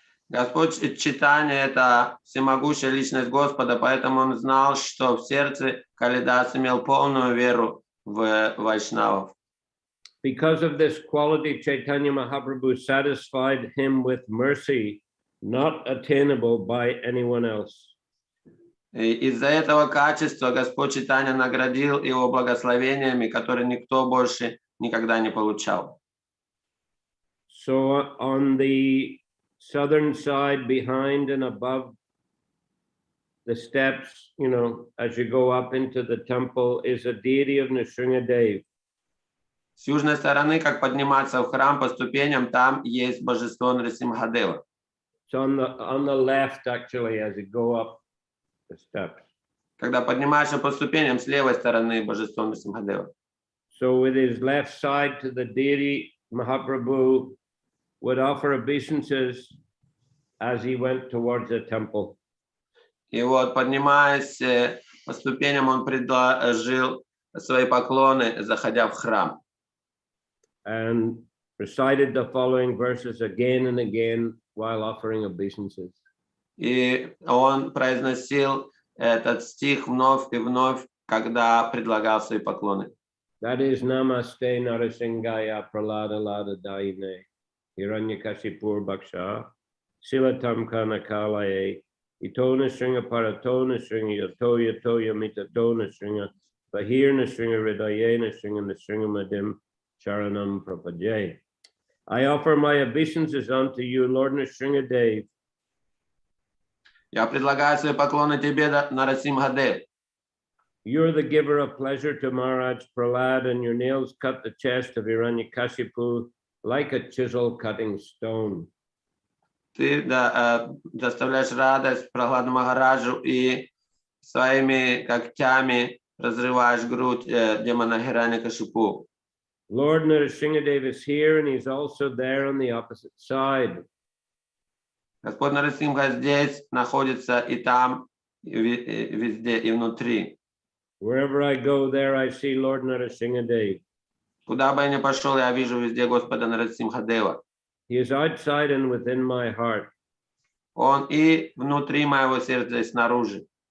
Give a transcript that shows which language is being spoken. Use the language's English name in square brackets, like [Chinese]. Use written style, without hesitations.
[Russian] Господь Чайтанья — это всемогущая личность Господа, поэтому он знал, что в сердце Калидас имел полную веру в вайшнавов. [English] Because of this quality, Chaitanya Mahaprabhu satisfied him with mercy, not attainable by anyone else. [Russian] Из-за этого качества Господь Чайтанья наградил его благословениями, которые никто больше никогда не получал. [English] So on the southern side, behind and above the steps, as you go up into the temple, is a deity of Nrsimhadev. [Russian] С южной стороны, как подниматься в храм по ступеням, там есть божество Нрисимхадева. [English] So on the left, actually, as you go up the steps. [Russian] Когда поднимаешься по ступеням, с левой стороны божество Нрисимхадева. [English] So with his left side to the deity, Mahaprabhu would offer obeisances as he went towards the temple. [Russian] И вот, поднимаясь по ступеням, он предложил свои поклоны, заходя в храм. [English] And recited the following verses again and again while offering obeisances. [Russian] И он произносил этот стих вновь и вновь, когда предлагал свои поклоны. That is Namaste Narasingaya Pralada Lada Daine Hiranyakashipur Bhaksha Silatam Kanakalaye Itona Stringa Paratona Stringa Yatoya Toya Mitatona Stringa Bahirna Stringa Ridayena Stringa Stringa Madim Charanam Prapajay. [English] I offer my obeisances unto you, Lord Nrsimhadev. [Russian] Я предлагаю свои поклоны тебе, Нарасимхадев. [English] You're the giver of pleasure to Maharaj Prahlad, and your nails cut the chest of Hiranyakashipu like a chisel cutting stone. [Russian] Ты доставляешь радость Прахладу Махараджу и своими когтями разрываешь грудь демона Хираньякашипу. [English] Lord Nrsimhadev is here, and he's also there on the opposite side. [Russian] Господь Нарасимха здесь находится и там, и везде, и внутри. [English] Wherever I go, there I see Lord Nrsimhadev. [Russian] Куда бы я ни пошел, я вижу везде Господа Нарасимхадева. [English] He is outside and within my heart. [Russian] Он и внутри моего сердца, и снаружи.